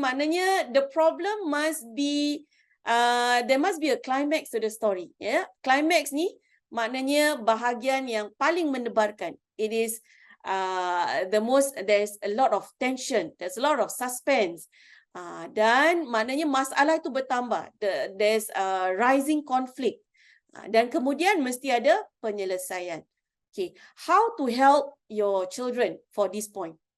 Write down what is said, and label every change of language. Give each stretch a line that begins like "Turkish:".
English: Maknanya the problem must be, there must be a climax to the story.
Malay: Climax ni maknanya bahagian yang paling mendebarkan.
English: It is there's a lot of tension, there's a lot of suspense.
Malay: Dan maknanya masalah itu bertambah.
English: There's a rising conflict.
Malay: Dan kemudian mesti ada penyelesaian.
English: Okay, how to help your children for this point?